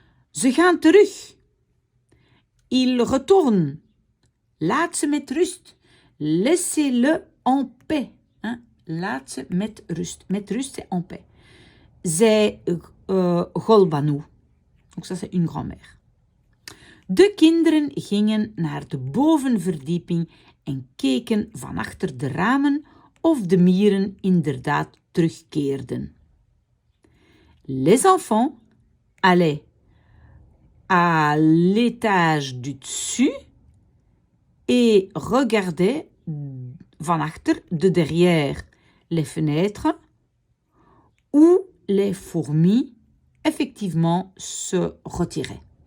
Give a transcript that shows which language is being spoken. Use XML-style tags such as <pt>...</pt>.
<nl>Ze gaan terug.</nl> <fr>Ils retournent.</fr> <nl>Laat ze met rust.</nl> <fr>Laissez-le en paix. Hein?</fr> <nl>Laat ze met rust. Met rust,</nl> <fr>c'est en paix.</fr> <nl>Zij Golbanu.</nl> <fr>Donc ça, c'est une grand-mère.</fr> <nl>De kinderen gingen naar de bovenverdieping en keken van achter de ramen of de mieren inderdaad terugkeerden.</nl> <fr>Les enfants allaient à l'étage du dessus et regardaient</fr> <nl>van achter,</nl> <fr>de derrière, les fenêtres où les fourmis effectivement se retiraient.</fr>